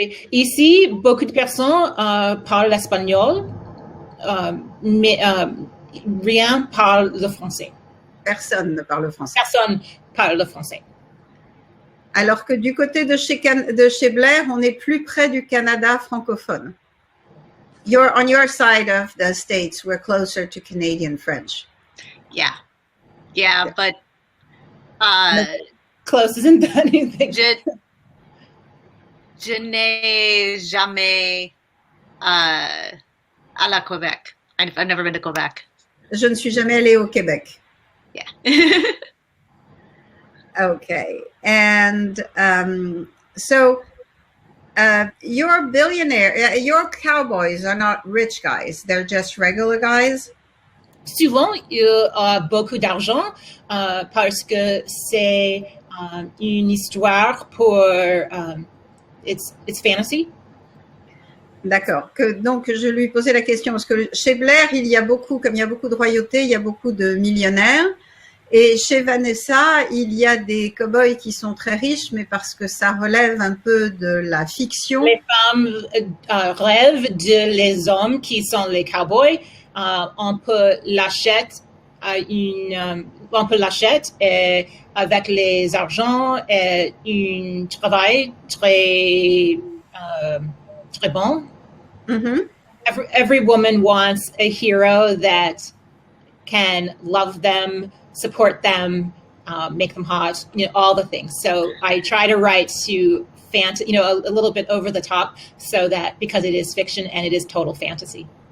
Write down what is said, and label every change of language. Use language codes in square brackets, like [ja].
[fr] Ici, beaucoup de personnes parlent l'espagnol. Mais rien parle le français. Personne ne parle français. Personne parle le français. Alors que du côté de chez Blair, on est plus près du Canada francophone. [en] You're on your side of the States. We're closer to Canadian French. Yeah, but close isn't anything. [fr] Je n'ai jamais à la Quebec. [en] I've never been to Quebec. [fr] Je ne suis jamais allée au Québec. [en] Yeah. Okay. And so your billionaire, your cowboys are not rich guys. They're just regular guys. [fr] Souvent, il a beaucoup d'argent parce que c'est une histoire pour [en] it's fantasy. [fr] D'accord. Donc, je lui posais la question parce que chez Blair, il y a beaucoup de royauté, il y a beaucoup de millionnaires. Et chez Vanessa, il y a des cow-boys qui sont très riches, mais parce que ça relève un peu de la fiction. Les femmes rêvent de les hommes qui sont les cowboys. On peut l'acheter avec les argents et un travail très bon. Mm-hmm. [en] Every woman wants a hero that can love them, support them, make them hot, all the things. So I try to write to a little bit over the top, so that because it is fiction and it is total fantasy.